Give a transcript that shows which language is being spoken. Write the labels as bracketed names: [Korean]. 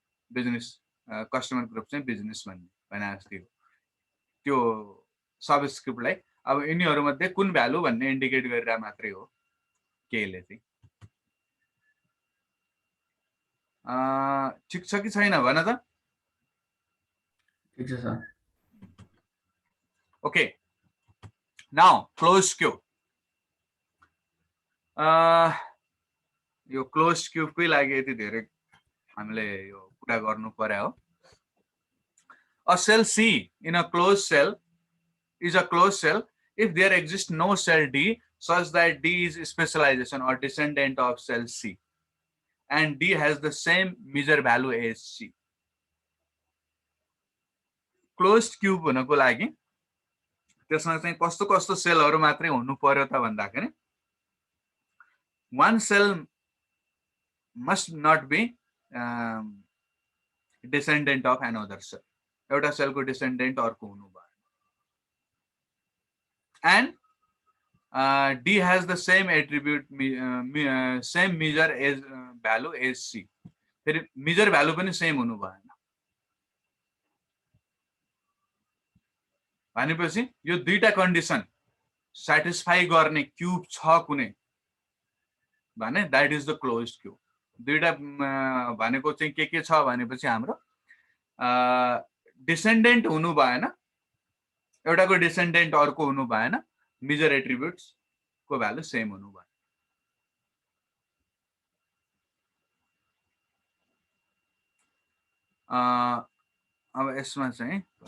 [Nepali] Business customer group चाहिँ business भने जस्तै हो त्यो सबस्क्रिप्टलाई अब यिनीहरूमध्ये कुन भ्यालु भन्ने इन्डिकेट गरेर मात्रै हो केले चाहिँ ठिक छ कि छैन भन त ठिक छ sir [English] okay now close cube [Nepali] यो क्लोज क्यूबकै लागि यति धेरै हामीले यो कुरा गर्नु पर्यो हो [English] A cell C in a closed cell is a closed cell if there exists no cell D such that D is specialization or descendant of cell C and D has the same measure value as C. [Nepali] Closed cube हुनको लागि त्यसमा चाहिँ कस्तो कस्तो सेलहरु मात्रै हुनु पर्यो त भन्दाखेरि [English] one cell must not be descendant of another cell. [Nepali] एउटा सेलको डिसेन्डेन्ट अर्को हुनु भयो and [English] D has the same attribute, same measure as value as C. [Nepali] फेरि measure value पनि same हुनु भएन भनेपछि यो दुईटा कन्डिसन satisfy गर्ने क्यूब छ कुनै भने [English] that is the closed cube. [Nepali] दुईटा भनेको चाहिँ के छ भनेपछि हाम्रो डिसेन्डेन्ट हुनु भएन एउटाको डिसेन्डेन्ट अर्को हुनु भएन मेजर एट्रिब्युट्स को भ्यालु सेम हुनु भएन अब यसमा चाहिँ